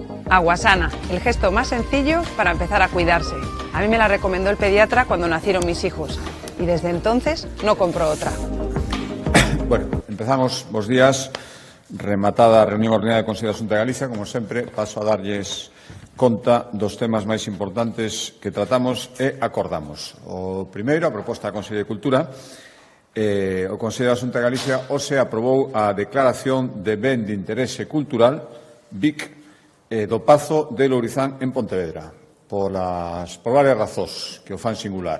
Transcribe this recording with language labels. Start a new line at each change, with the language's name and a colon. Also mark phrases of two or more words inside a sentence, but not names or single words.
Spanish: Aguasana, el gesto más sencillo para empezar a cuidarse. A mí me la recomendó el pediatra cuando nacieron mis hijos y desde entonces no compro otra. Bueno, empezamos,
Galician: bos días, rematada a reunión ordinaria do Consello da Xunta de Galicia. Como sempre, paso a darlles conta dos temas máis importantes que tratamos e acordamos. O primeiro, a proposta da Consello de Cultura. O Consello da Xunta de Galicia hoxe aprobou a declaración de ben de interese cultural BIC do Pazo de Lourizán en Pontevedra, por varias razóns que o fan singular.